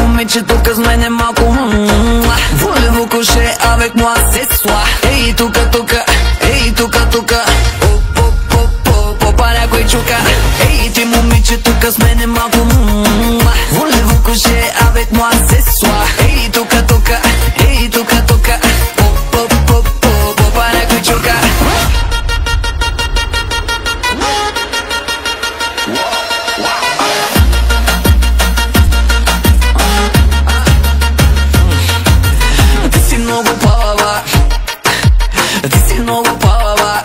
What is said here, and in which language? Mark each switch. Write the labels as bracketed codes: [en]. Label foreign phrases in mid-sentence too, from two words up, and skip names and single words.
[bg] момиче тука с мене малко [fr] Voulez-vous coucher avec moi ce soir? [bg] Ей тука, тука, ей тука, тука Попа някой чука. Ей ти момиче тука с мене малко [fr] Voulez-vous coucher avec moi ce soir? [bg] Ей тука, тука, ей тука, тука Попа някой чука. Много палава, ти си много палава.